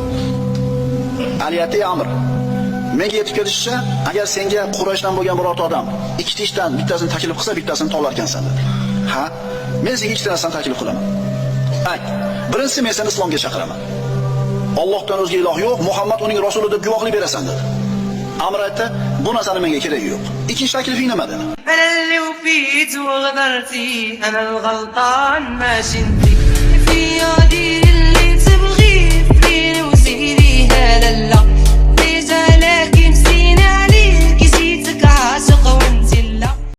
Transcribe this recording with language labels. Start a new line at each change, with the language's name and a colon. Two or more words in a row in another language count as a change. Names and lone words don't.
Uzbek: Ali aytdi: "Amr, menga yetib kelishicha, agar senga Qurayshdan bo'lgan birorta odam ikkita ishdan bittasini taklif qilsa, bittasini tanlar ekansan" dedi. "Ha, men senga ikkita narsani taklif qilaman. Ayt. Birinchisi, men seni islomga chaqiraman. Allohdan o'zga iloh yo'q, Muhammad uning rasuli deb guvohlik berasan" dedi. Amr aytdi: "Bu narsani menga keragi yo'q. Ikkinchi taklifing nima?" dedi.
Arabic: أنا اللي وفيت وغدرتي أنا الغلطان ماشي انتي في يدي اللي تبغي فين وسيري هلا لا رجالك مسكين عليك جيتك عاشق وانتي لا